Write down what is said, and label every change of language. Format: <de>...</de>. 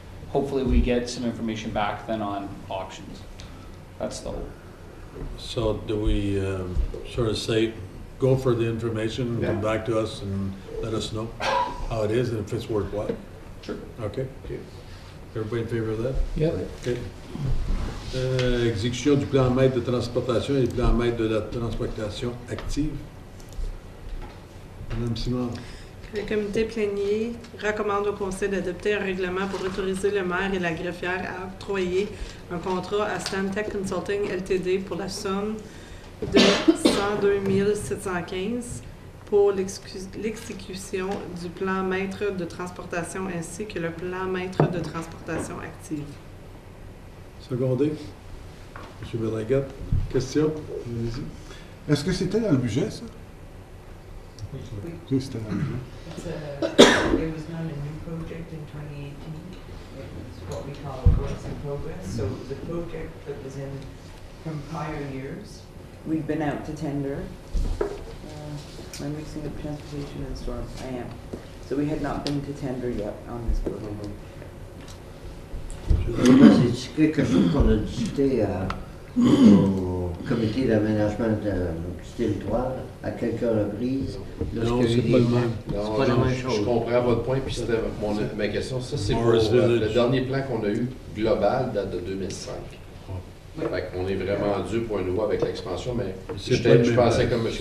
<en>Hopefully we get some information back then on options. That's the hope. So do we sort of say, go for the information, come back to us and let us know how it is and if it's worthwhile? Sure. Okay. Everybody in favor of that? Yep. Okay.</en> <fr>Exécution du plan maître de transportation et du plan maître de la transportation active. Madame Simard. Le comité plénier recommande au Conseil d'adopter un règlement pour autoriser le maire et la greffière à octroyer un contrat à Stantec Consulting Ltd. Pour la somme de 102 715 pour l'exécution du plan maître de transportation ainsi que le plan maître de transportation active. Secondé. M. Berlinguet. Question? Allez-y. Est-ce que c'était dans le budget, ça? Oui. Oui, c'était dans le budget.</fr> <en>It was not a new project in 2018. It was what we call a works in progress. So it was a project that was in from prior years. We've been out to tender. Am I mixing up transportation and storm? I am. So we had not been to tender yet on this project.</en> <fr>C'est quelque chose qu'on a discuté au comité d'aménagement du territoire à quelques reprises. Non, c'est pas le même. Non, C'est pas la même chose. Je comprends votre point, puis c'était ma question. Ça, c'est pour Morrisville. le dernier plan qu'on a eu global date de 2005. Fait qu'on est vraiment dû pour un nouveau avec l'expansion, mais je pensais comme M.</fr>